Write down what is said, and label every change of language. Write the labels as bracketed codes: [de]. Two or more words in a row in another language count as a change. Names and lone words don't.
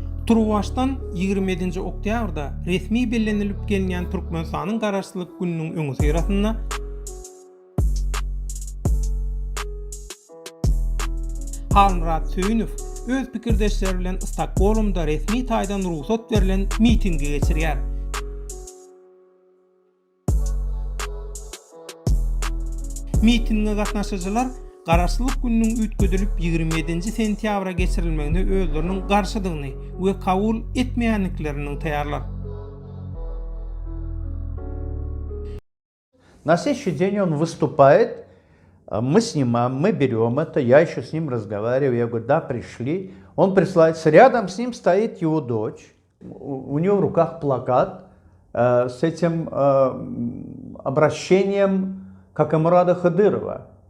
[tk] Turwaşdan 27 oktyabrda resmi bellenilip gelýän Türkmenistanyň garaşsylyk gününiň öňü syrasynda Halmurat Söýünov öz pikirdeşleri bilen Stokholmda resmi taýdan ruhsat berilen mitingi geçirýär. Mitinge gatnaşyjylar garaşsylyk gününiň üýtgedilip 27 sentýabra geçirilmegine özleriniň garşydygyny we kabul etmeýänliklerini taýýarlar. [ru] На следующий день он выступает, мы снимаем, мы берем это, я еще с ним разговариваю, я говорю, да, пришли. Он присылается, рядом с ним стоит его дочь, у нее в руках плакат с этим обращением Какамурада Хадырова.